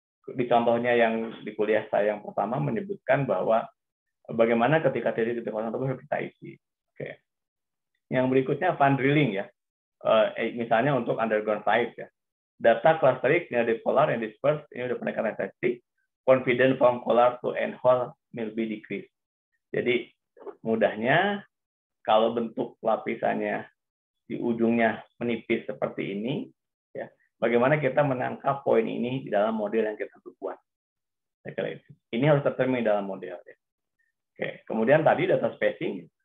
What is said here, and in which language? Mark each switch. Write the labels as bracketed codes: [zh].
[id] Di contohnya yang di kuliah saya yang pertama menyebutkan bahwa bagaimana ketika titik-titik kosong tersebut kita isi. Oke. Yang berikutnya fund drilling ya, misalnya untuk underground sites ya. Data clustering di polar and dispersed ini udah pendekatan statistik. [en] Confidence from polar to end hole will be decreased. [id] Jadi mudahnya kalau bentuk lapisannya di ujungnya menipis seperti ini, ya, bagaimana kita menangkap poin ini di dalam model yang kita buat. Ini harus tercermin dalam model. Ya. Oke, kemudian tadi data spacing.